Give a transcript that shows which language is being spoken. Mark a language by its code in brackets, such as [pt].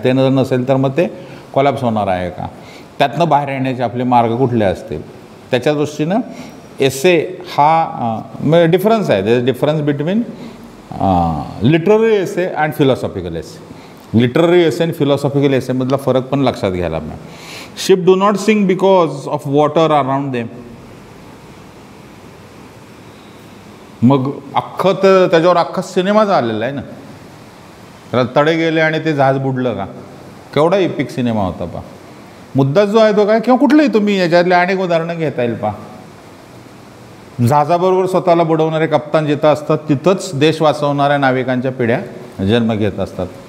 [mr] आणि ते जर नसेल तर मग ते कोलॅप्स होणार आहे का. त्यातनं बाहेर येण्याचे आपले मार्ग कुठले असतील. त्याच्या दृष्टीनं एसे हा डिफरन्स आहे. [en] There is difference between literary essay and philosophical essay. [mr] Literary एसे आणि फिलॉसॉफिकल एसेमधला फरक पण लक्षात घ्यायला पाहिजे. [en] Ship do not sink because of water around them. [mr] मग अख्खं तर त्याच्यावर अख्खा सिनेमा झालेला आहे ना. त्याला तडे गेले आणि ते जहाज बुडलं का, केवढा इपिक सिनेमा होता पा. मुद्दा जो आहे तो काय, किंवा कुठलंही तुम्ही याच्यातले अनेक उदाहरणं घेता येईल पा. जहाजाबरोबर स्वतःला बुडवणारे कप्तान जिथं असतात तिथंच देश वाचवणाऱ्या नाविकांच्या पिढ्या जन्म घेत असतात.